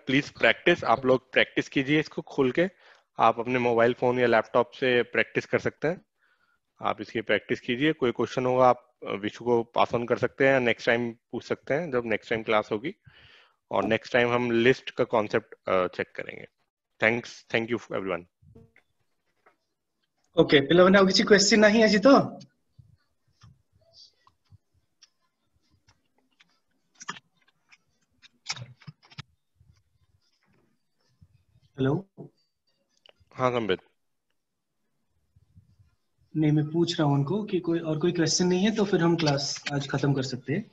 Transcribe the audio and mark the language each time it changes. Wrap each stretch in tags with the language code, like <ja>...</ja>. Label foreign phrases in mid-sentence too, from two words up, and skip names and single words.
<en>please practice,</en> <hi>आप लोग प्रैक्टिस कीजिए इसको खोल के। आप अपने</hi> <en>mobile phone</en> <hi>या लैपटॉप से प्रैक्टिस कर सकते हैं। आप इसकी प्रैक्टिस कीजिए। कोई क्वेश्चन होगा आप विशु को</hi> <en>pass on</en> <hi>कर सकते हैं,</hi> <en>next time</en> <hi>पूछ सकते हैं जब</hi> <en>next time</en> <hi>क्लास होगी। और</hi> <en>next time</en> <hi>हम लिस्ट का</hi> <en>concept check</en> <hi>करेंगे।</hi> <en>thank you everyone.</en> <hi>ओके,</hi> <or>ପିଲାମାନେ ଆଉ କିଛି क्वेश्चन ନାହିଁ ଆଜି ତ?</or> <hi>हेलो। हाँ संबित। नहीं, मैं पूछ रहा हूँ उनको कि कोई क्वेश्चन नहीं है तो फिर हम क्लास आज खत्म कर सकते हैं।</hi>